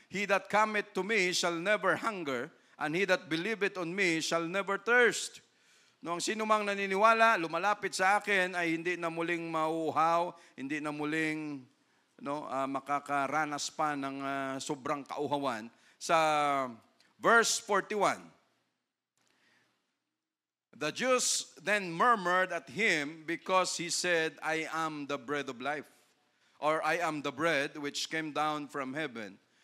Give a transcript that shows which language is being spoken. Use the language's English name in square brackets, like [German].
[English] He that cometh to me shall never hunger, and he that believeth on me shall never thirst. [Filipino] No, ang sino mang naniniwala, lumalapit sa akin ay hindi na muling mauhaw, hindi na muling makakaranas pa ng sobrang kauhawan. [English] Sa verse 41, the Jews then murmured at him because he said, I am the bread of life. Or I am the bread which came down from heaven.